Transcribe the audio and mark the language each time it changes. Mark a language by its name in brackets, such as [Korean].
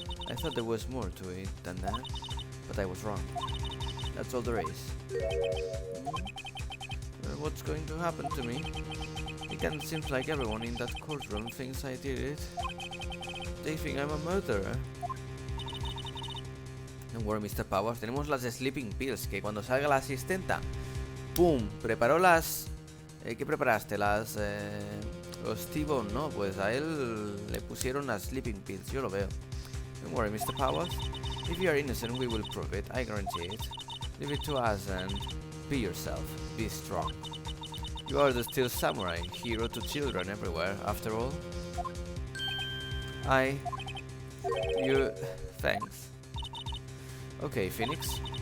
[English] I thought there was more to it than that, but I was wrong. That's all there is. What's going to happen to me? It kind of seems like everyone in that courtroom thinks I did it. They think I'm a murderer. Don't worry, Mr. Powers. [Spanish] Tenemos las [English] sleeping pills, [Spanish] que cuando salga la asistenta, ¡pum! Preparó las... ¿qué preparaste? Las... los T-Bone, ¿no? Pues a él le pusieron las [English] sleeping pills, [Spanish] yo lo veo. [English] Don't worry, Mr. Powers. If you are innocent, we will prove it, I guarantee it. Leave it to us and be yourself. Be strong. You are the Steel Samurai, hero to children everywhere, after all. You... Thanks. Okay, Phoenix.